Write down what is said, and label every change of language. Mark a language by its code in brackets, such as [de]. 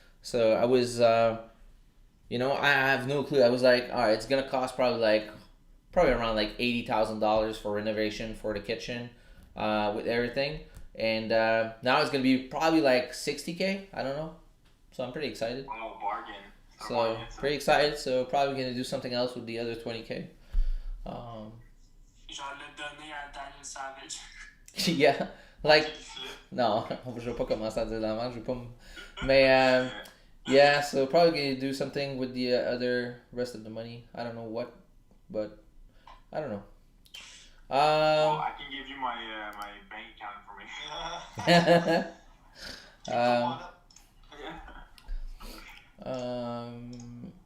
[en] So I was, you know, I have no clue. I was like, all right, it's gonna cost probably around like $80,000 for renovation for the kitchen, with everything. And now it's gonna be probably like $60K. I don't know. So I'm pretty excited. Oh, bargain. So pretty excited. So probably gonna do something else with the other 20K. [fr] Genre le donner à Daniel Savage. [en] Yeah, like no, [fr] je vais pas commencer à dire la merde. Je vais pas. [en] Mais yeah, so probably gonna do something with the other rest of the money. I don't know what, but I don't know. Well, I can give you my my bank account information.